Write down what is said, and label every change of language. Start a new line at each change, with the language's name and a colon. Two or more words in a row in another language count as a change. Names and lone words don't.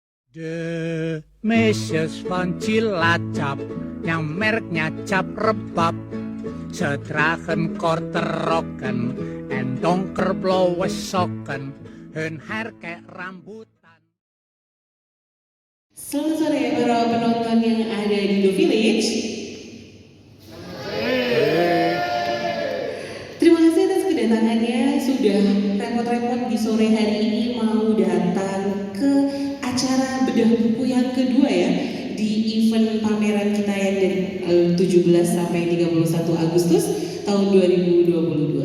Dutch: De meisjes van Cilacap,
Indonesian: yang merknya cap rebab,
Dutch: ze dragen korte rokken en donkerblauwe sokken, hun haar
Indonesian: kayak rambutan. Selamat sore para penonton yang ada di The Village. Terima kasih atas kedatangannya, sudah repot-repot di sore hari ini mau datang ke acara bedah buku yang kedua ya di event pameran kita yang dari 17 sampai 31 Agustus tahun 2022.